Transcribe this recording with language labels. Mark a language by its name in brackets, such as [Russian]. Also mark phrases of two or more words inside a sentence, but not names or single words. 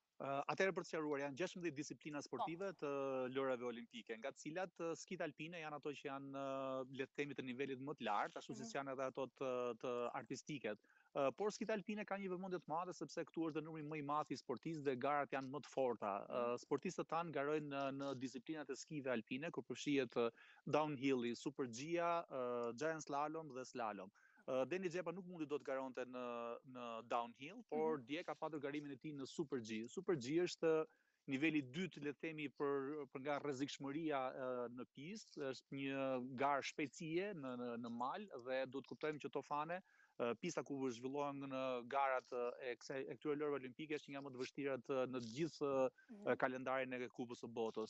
[Albanian] Atëherë për të sqaruar, janë 16 disiplina sportive të lojrave olimpike, nga të cilat skit alpine janë ato që janë le të themi të nivelit më të lartë, ashtu siç janë edhe ato të artistiket. Por skit alpine ka një vëmendje të madhe sepse këtu është dhe numri më i madh i sportistëve dhe garat janë më të forta. Sportistët tanë garojnë në disiplinat e skive alpine, ku përfshihet downhill, super G-a, [English] giant slalom [Albanian] dhe slalom. Deni Xhepa nuk mundi do të garonte në downhill, por dje ka patur garimin e tij në Super G. Super G është niveli 2, le të themi, për nga rrezikshmëria në pistë, është një garë shpejtësie në mal dhe duhet kuptojmë që Tofane, pista ku zhvillohen në garat e këtyre lojrave olimpike është një nga më të vështirat në të gjithë kalendarin e Kupës së Botës.